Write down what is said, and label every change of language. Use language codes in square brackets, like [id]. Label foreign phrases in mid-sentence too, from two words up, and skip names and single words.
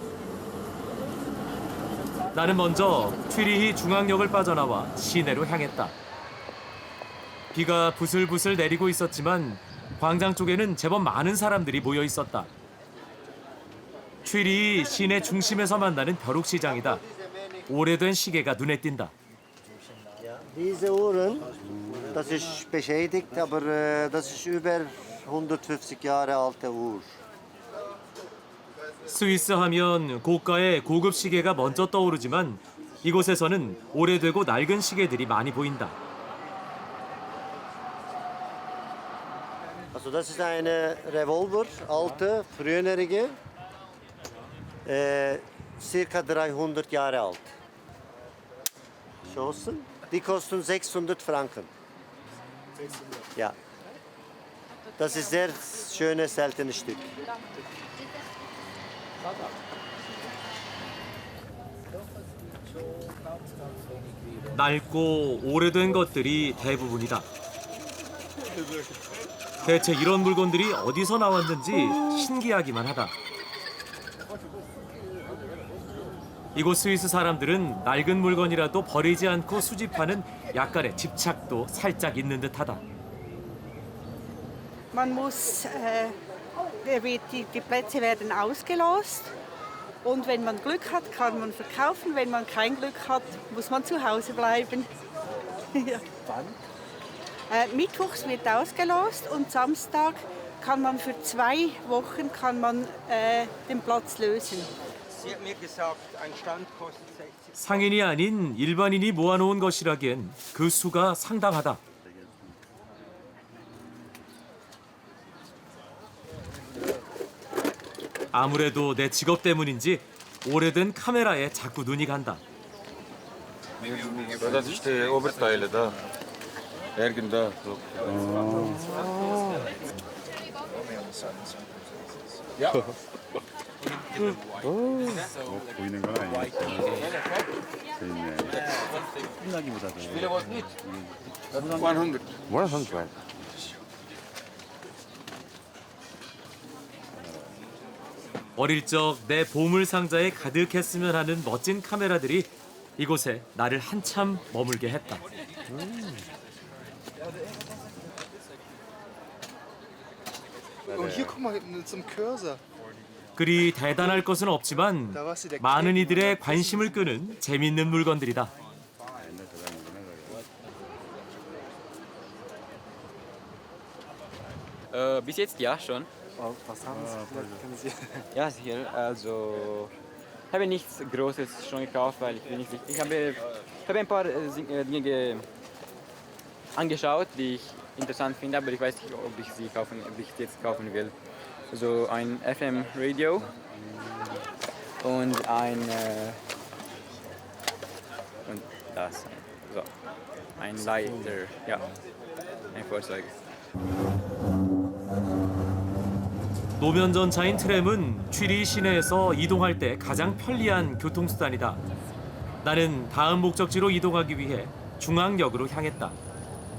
[ko] 나는 먼저 쥐리히 중앙역을 빠져나와 시내로 향했다. 비가 부슬부슬 내리고 있었지만 광장 쪽에는 제법 많은 사람들이 모여 있었다. 쥐리히 시내 중심에서 만나는 벼룩시장이다. 오래된 시계가 눈에 띈다. [de] Diese Uhren, das ist beschädigt, aber das ist über 150 Jahre alte Uhr. [ko] 스위스 하면 고가의 고급 시계가 먼저 떠오르지만 이곳에서는 오래되고 낡은 시계들이 많이 보인다. [de] Also das ist eine Revolver, alte, frühere, circa 300 Jahre alt. Schossen. Die kosten 600 Franken. 600? Ja. Das ist sehr schönes, seltenes Stück. [ko] 낡고 오래된 것들이 대부분이다. 대체 이런 물건들이 어디서 나왔는지 신기하기만 하다. 이곳 스위스 사람들은 낡은 물건이라도 버리지 않고 수집하는 약간의 집착도 살짝 있는 듯하다. [de] Man muss, die Plätze werden ausgelost und wenn man Glück hat, kann man verkaufen. Wenn man kein Glück hat, muss man zu Hause bleiben. Ja. Mittwochs wird ausgelost und Samstag kann man für 2 Wochen den Platz lösen. Sie hat mir gesagt, ein Stand kostet 60. [ko] 상인이 아닌 일반인이 모아놓은 것이라기엔 그 수가 상당하다. 아무래도 내 직업 때문인지 오래된 카메라에 자꾸 눈이 간다. [de] Das ist die Oberteile da. Irgend da. Ja. [ko] 보이는 건 아니니까 재밌네. 끝나기보다 더. 100. 100. 어릴 적 내 보물 상자에 가득했으면 하는 멋진 카메라들이 이곳에 나를 한참 머물게 했다. [de] Und hier guck mal zum Cursor. [ko] 그리 대단할 것은 없지만 많은 이들의 관심을 끄는 재밌는 물건들이다. [de] Bis jetzt ja schon. Was haben Sie? Ja, sicher. Also ich habe nichts Großes schon gekauft, weil ich will nicht. Ich habe ein paar Dinge angeschaut, die ich interessant finde, aber ich weiß nicht, ob ich sie jetzt kaufen will. Also ein FM-Radio und und das. So, ein Leiter, ja, ein Fahrzeug. [ko] 노면전차인 트램은 쥐리 시내에서 이동할 때 가장 편리한 교통수단이다. 나는 다음 목적지로 이동하기 위해 중앙역으로 향했다.